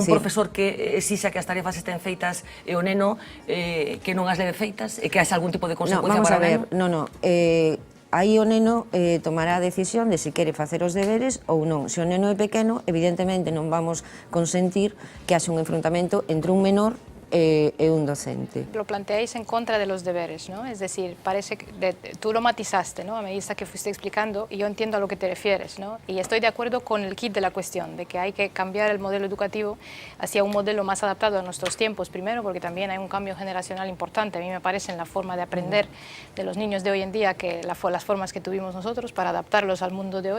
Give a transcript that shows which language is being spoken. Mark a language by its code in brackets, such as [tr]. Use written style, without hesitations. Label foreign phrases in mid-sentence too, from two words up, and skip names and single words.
[gl] Un profesor que exixa que as tarefas estén feitas e o neno que non as leve feitas e que haxe algún tipo de consecuencia para o neno? No, aí o neno tomará a decisión de se quere facer os deberes ou non. Se o neno é pequeno, evidentemente non vamos consentir que haxe un enfrontamento entre un menor e un docente. [es] Lo planteáis en contra de los deberes, ¿no? Es decir, parece que tú lo matizaste, ¿no? A medida que fuiste explicando, y yo entiendo a lo que te refieres, ¿no? Y estoy de acuerdo con el kit de la cuestión, de que hay que cambiar el modelo educativo hacia un modelo más adaptado a nuestros tiempos, primero, porque también hay un cambio generacional importante, a mí me parece, en la forma de aprender de los niños de hoy en día, que las formas que tuvimos nosotros para adaptarlos al mundo de hoy.